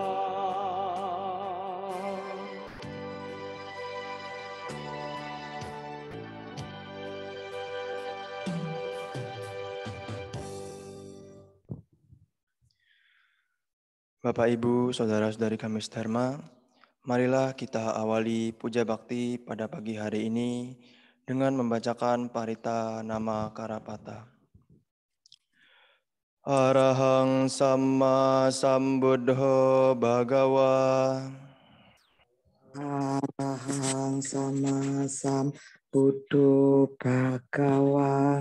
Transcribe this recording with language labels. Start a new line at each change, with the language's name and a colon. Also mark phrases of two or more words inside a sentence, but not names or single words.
Indonesian: Bapak, Ibu, Saudara-saudari kami Dharma, marilah kita awali puja bakti pada pagi hari ini dengan membacakan Parita Nama Karapata.
Pali: Arahang Samma Sambuddho Bhagawa. Arahang Sama Sambuddho Bhagawa.